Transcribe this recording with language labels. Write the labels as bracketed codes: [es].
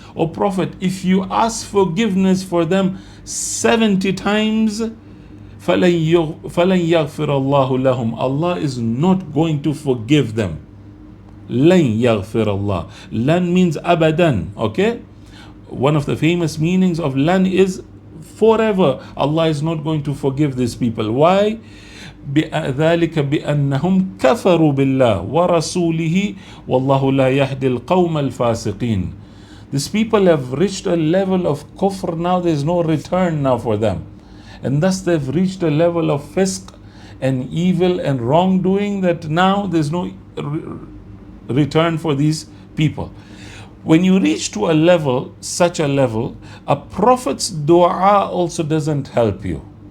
[en] O Prophet, if you ask forgiveness for them 70 times, [ar] فَلَنْ يَغْفِرَ اللَّهُ لَهُمْ. [en] Allah is not going to forgive them. [ar] لَنْ يَغْفِرَ اللَّهُ. [en] Lan means abadan. Okay, one of the famous meanings of lan is forever. Allah is not going to forgive these people. Why? [ar] ذلك بأنهم كفروا بالله ورسوله والله لا يهدي القوم الفاسقين. [en] These people have reached a level of kufr. Now there is no return now for them, and thus they've reached a level of fisq and evil and wrongdoing that now there's no return for these people. When you reach to a level, such a level, a prophet's dua also doesn't help you.